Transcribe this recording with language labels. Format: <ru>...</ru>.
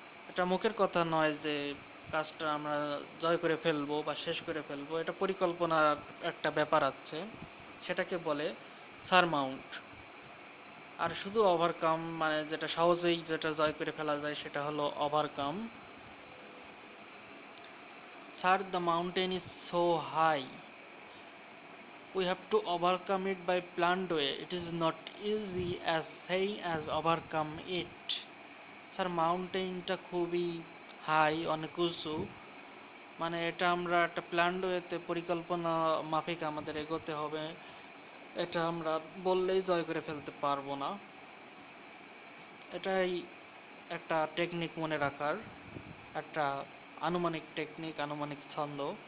<bn>এটা মুখের কথা নয় যে কাজটা আমরা জয় করে ফেলবো বা শেষ করে ফেলবো, এটা পরিকল্পনার একটা ব্যাপার আছে, সেটাকে বলে সারমাউন্ট। আর শুধু ওভারকাম মানে যেটা সহজেই যেটা জয় করে ফেলা যায় সেটা হলো overcome.</bn> <en>Sir, the mountain is so high. We have to overcome it by planned way. It is not easy as saying as overcome it.</en> <bn>Sir মাউন্টেনটা খুবই হাই, অনেক উঁচু, মানে এটা আমরা একটা প্ল্যান্ড ওয়েতে পরিকল্পনা মাফিক আমাদের এগোতে হবে, এটা আমরা বললেই জয় করে ফেলতে পারবো না। এটাই একটা টেকনিক মনে রাখার, একটা আনুমানিক টেকনিক, আনুমানিক ছন্দ।</bn>